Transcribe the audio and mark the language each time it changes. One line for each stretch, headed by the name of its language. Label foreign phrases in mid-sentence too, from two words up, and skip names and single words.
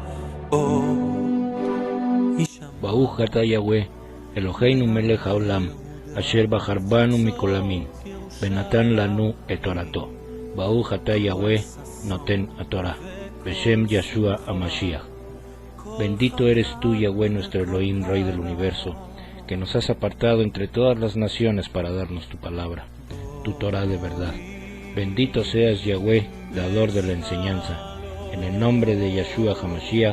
Hebrew: ברוך אתה יהוה אלוהינו מלך העולם, אשר בחר בנו מכל עמים ונתן לנו את תורתו. ברוך אתה יהוה נותן התורה, בשם Yeshua HaMashiach.
Spanish: Bendito eres tú, Yahweh, nuestro Elohim, Rey del universo, que nos has apartado entre todas las naciones para darnos tu palabra, tu Torah de verdad. Bendito seas, Yahweh, dador de la enseñanza. En el nombre de Yeshua HaMashiach.